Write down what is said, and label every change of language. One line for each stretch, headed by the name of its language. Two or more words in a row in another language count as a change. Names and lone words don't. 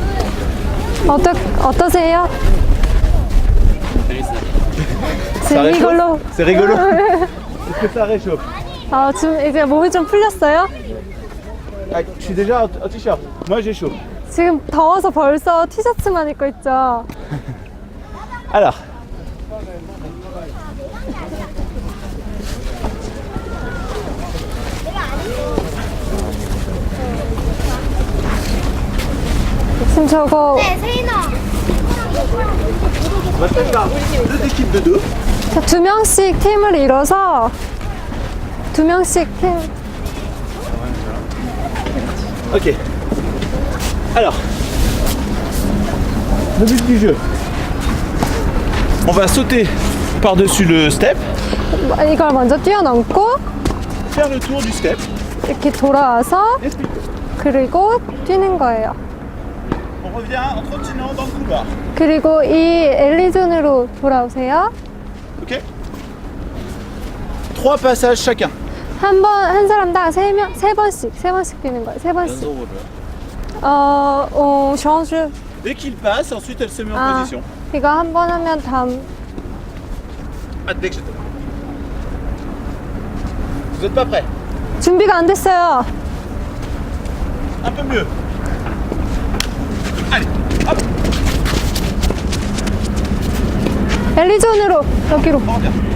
Korean: 어떠세요? 이걸로.
French: C'est rigolo. Est-ce que ça réchauffe?
Korean: 아, 지금 이제 몸이 좀 풀렸어요?
French: Ah, je suis déjà en t-shirt. Moi j'ai chaud.
Korean: 지금 더워서 벌써 티셔츠만 입고 있죠.
French: Alors.
Korean: 지금 저거
French: On va faire deux équipes de deux.
Korean: 두 명씩 팀을 이뤄서 두 명씩 팀.
French: Ok. Alors. Le but du jeu. On va sauter par-dessus le step,
Korean: 이걸 먼저 뛰어넘고
French: faire le tour du step.
Korean: 이렇게 돌아와서
French: Explique.
Korean: 그리고 뛰는 거예요.
French: On revient en continuant dans le couloir.
Korean: 그리고 이 엘리존으로 돌아오세요. Ok. 3 passages chacun. 한 사람당 세 번씩 뛰는 거예요. 세 번씩.
French: change. Dès qu'il passe, ensuite elle se met en
Korean: 아,
French: position.
Korean: 이거 한 번 하면 다음.
French: Ah, dès que je te... Vous êtes pas prêts?
Korean: 준비가 안 됐어요.
French: Un peu mieux. Allez, hop,
Korean: 엘리존으로 여기로.
French: on revient.